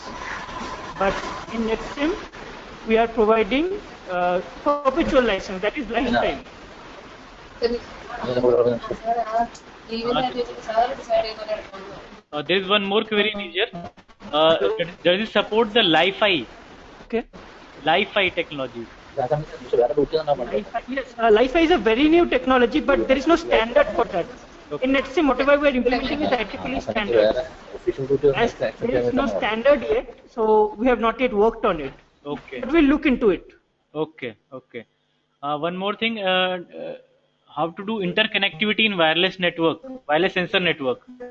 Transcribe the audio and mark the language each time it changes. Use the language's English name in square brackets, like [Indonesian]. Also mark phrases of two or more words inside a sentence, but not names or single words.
[English] But in NetSim, we are providing perpetual license, that is lifetime. There is one more query, Niger. Does it support the Li-Fi? Okay. Li-Fi technology. Li-Fi, yes, Li-Fi is a very new technology, but there is no standard for that. In NetSim, whatever we are implementing is IEEE standard. As there is no standard yet, so we have not yet worked on it. Okay. But we'll look into it. Okay. Okay. One more thing. How to do interconnectivity in wireless network, wireless sensor network?